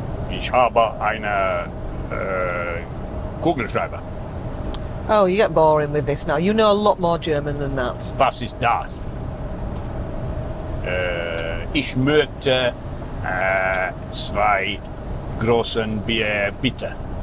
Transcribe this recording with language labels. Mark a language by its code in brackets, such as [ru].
[en] Ich habe eine Kugelschreiber. Oh, you get boring with this now. You know a lot more German than that. [de] Was ist das? Ich möchte zwei großen Bier, bitte.